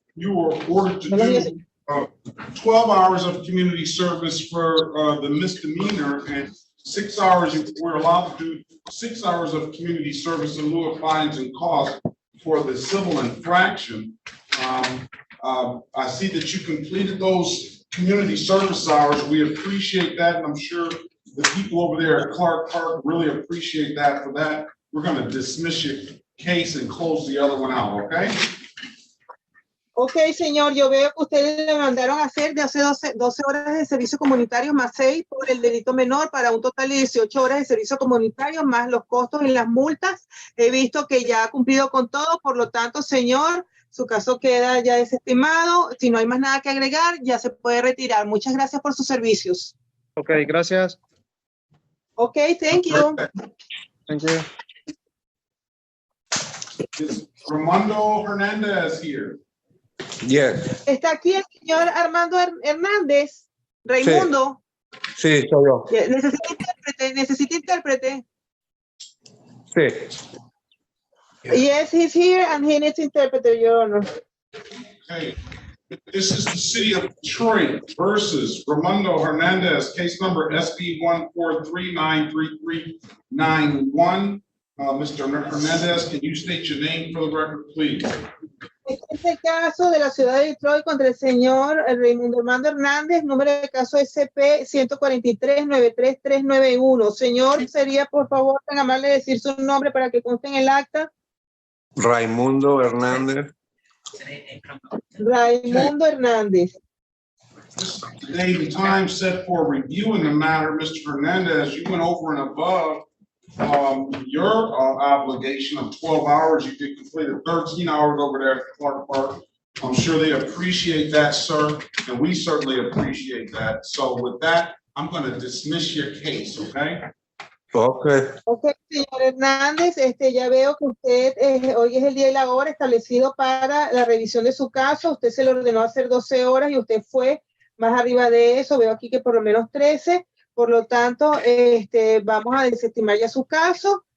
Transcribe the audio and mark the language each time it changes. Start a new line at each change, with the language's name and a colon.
English: You were ordered to do 12 hours of community service for the misdemeanor and 6 hours, we're allowed to do 6 hours of community service in lieu of fines and costs for the civil infraction. I see that you completed those community service hours. We appreciate that, and I'm sure the people over there at Clark Park really appreciate that. For that, we're going to dismiss your case and close the other one out, okay?
Spanish: Ok, señor, yo veo que ustedes le mandaron a hacer de hace 12 horas de servicio comunitario más 6 por el delito menor para un total de 18 horas de servicio comunitario más los costos y las multas. He visto que ya ha cumplido con todo, por lo tanto, señor, su caso queda ya desestimado. Si no hay más nada que agregar, ya se puede retirar. Muchas gracias por sus servicios. Ok, gracias.
English: Ok, thank you. Thank you. Is Armando Hernandez here? Yes.
Spanish: Está aquí el señor Armando Hernández. Raimundo. Sí, soy yo. Necesita intérprete. Sí.
English: Yes, he's here and he needs interpreter, Your Honor. Okay. This is the city of Detroit versus Armando Hernandez, case number SB 143-93391. Mr. Hernandez, can you state your name for the record, please?
Spanish: Este es el caso de la ciudad de Detroit contra el señor Raimundo Armando Hernández, número de caso SP 143-93391. Señor, sería por favor tan amable de decir su nombre para que conste en el acta. Raimundo Hernández. Raimundo Hernández.
English: The date and time set for reviewing the matter, Mr. Hernandez, you went over and above your obligation of 12 hours. You did completed 13 hours over there at Clark Park. I'm sure they appreciate that, sir, and we certainly appreciate that. So with that, I'm going to dismiss your case, okay? Okay.
Spanish: Ok, señor Hernández, ya veo que usted hoy es el día y la hora establecido para la revisión de su caso. Usted se le ordenó hacer 12 horas y usted fue más arriba de eso. Veo aquí que por lo menos 13. Por lo tanto, vamos a desestimar ya su caso.